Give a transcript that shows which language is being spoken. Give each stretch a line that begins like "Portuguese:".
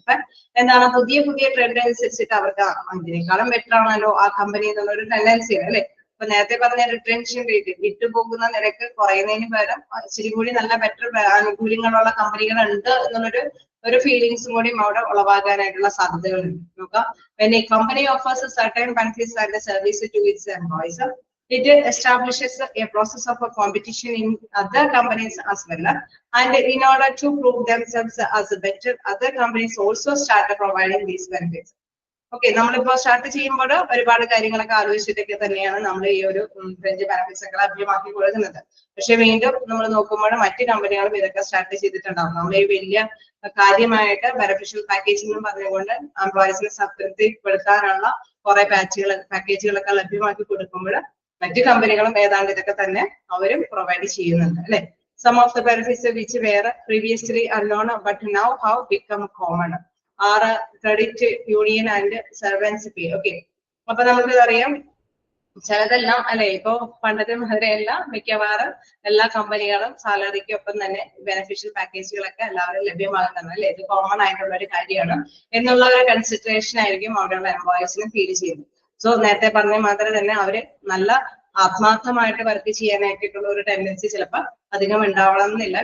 Malayalam: അപ്പൊ എന്താണ് പുതിയ പുതിയ ട്രെൻഡ് അനുസരിച്ചിട്ട് അവർക്ക് ഇതിനേക്കാളും ബെറ്റർ ആണല്ലോ ആ കമ്പനി എന്നുള്ളൊരു ടെൻഡൻസി അല്ലെ. അപ്പൊ നേരത്തെ പറഞ്ഞ റിട്ടൻഷൻ റേറ്റ്, വിട്ടുപോകുന്ന നിരക്ക് കുറയുന്നതിന് പകരം ഇച്ചിരി കൂടി നല്ല ബെറ്റർ ആനുകൂല്യങ്ങളുള്ള കമ്പനികൾ ഉണ്ട് എന്നുള്ളൊരു ഫീലിങ്സും കൂടി അവിടെ ഉളവാകാനായിട്ടുള്ള സാധ്യതകളുണ്ട്. നോക്കാം.
English: when a company offers certain benefits and service to its employees, it establishes a process of a competition in other companies as well, and in order to prove themselves as better, other companies also start providing these benefits.
Malayalam: Okay, നമ്മളിപ്പോ start ചെയ്യുമ്പോൾ ഒരുപാട് കാര്യങ്ങളൊക്കെ ആലോചിച്ചിട്ടൊക്കെ തന്നെയാണ് നമ്മൾ ഈ ഒരു French benefits ഒക്കെ ലഭ്യമാക്കി കൊടുക്കുന്നത്. പക്ഷെ വീണ്ടും നമ്മൾ നോക്കുമ്പോൾ മറ്റ് കമ്പനികളും ഇതൊക്കെ സ്റ്റാർട്ട് ചെയ്തിട്ടുണ്ടാവും. നമ്മൾ ഈ വലിയ കാര്യമായിട്ട് ബെനിഫിഷ്യൽ പാക്കേജ് എന്ന് പറഞ്ഞുകൊണ്ട് എംപ്ലോയീസിനെ സംതൃപ്തിപ്പെടുത്താനുള്ള കുറെ പാക്കേജുകളൊക്കെ ലഭ്യമാക്കി കൊടുക്കുമ്പോൾ മറ്റു കമ്പനികളും ഏതാണ്ട് ഇതൊക്കെ തന്നെ അവരും പ്രൊവൈഡ് ചെയ്യുന്നുണ്ട് അല്ലെ.
English: Some of the benefits which were previously unknown but now have become common are credit union and servants pay.
Malayalam: Okay, അപ്പൊ നമുക്ക് അറിയാം ചിലതെല്ലാം അല്ലെ, ഇപ്പൊ പണ്ടത്തെ മാതിരിയല്ല, മിക്കവാറും എല്ലാ കമ്പനികളും സാലറിക്കൊപ്പം തന്നെ ബെനിഫിഷ്യൽ പാക്കേജുകളൊക്കെ എല്ലാവരും ലഭ്യമാകുന്നത് അല്ലെ. ഇത് കോമൺ ആയിട്ടുള്ള ഒരു കാര്യമാണ് എന്നുള്ള ഒരു കൺസിഡറേഷൻ ആയിരിക്കും അവിടെയുള്ള എംപ്ലോയീസിന് ഫീൽ ചെയ്യുന്നത്. സോ നേരത്തെ പറഞ്ഞ മാത്രമേ തന്നെ അവര് നല്ല ആത്മാർത്ഥമായിട്ട് വർക്ക് ചെയ്യാനായിട്ടുള്ള ഒരു ടെൻഡൻസി ചിലപ്പോൾ അധികം ഉണ്ടാവണം എന്നില്ല.